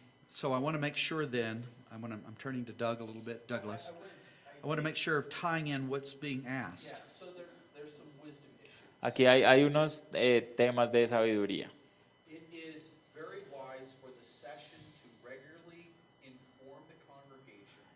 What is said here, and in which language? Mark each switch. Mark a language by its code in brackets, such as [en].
[en] So I want to make sure then, I'm turning to Doug a little bit, Douglas. I want to make sure of tying in what's being asked. Yeah, so there's some wisdom issues. [es] Aquí hay unos temas de sabiduría. [en] It is very wise for the session to regularly inform the congregation